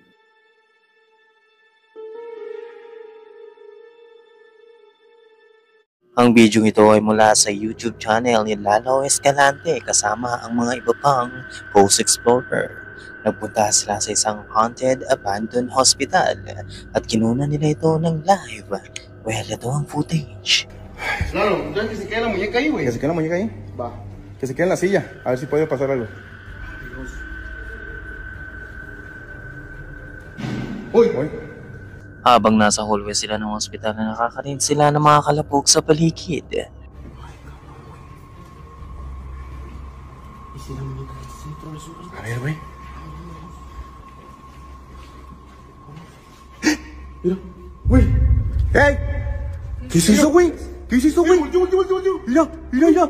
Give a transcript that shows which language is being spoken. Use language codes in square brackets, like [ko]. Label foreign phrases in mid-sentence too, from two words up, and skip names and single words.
[tl] Ang video ito ay mula sa YouTube channel ni Lalo Escalante kasama ang mga iba pang Ghost Explorer. Nagpunta sila sa isang [en] haunted abandoned hospital [tl] at kinunan nila ito ng live. Well, ito ang footage. [es] Claro, ya que se quede la muñeca ahí, güey. Que se quede la muñeca ahí. Va. Que se quede en la silla. A ver si puede pasar algo. Uy, Uy. [tl] Habang nasa hallway sila ng ospital na nakakarinig sila ng mga kalabog sa paligid. [es] A ver, güey. Mira, güey. ¡Ey! ¿Qué es eso, güey? ¿Qué es eso, güey? Mira, mira, mira.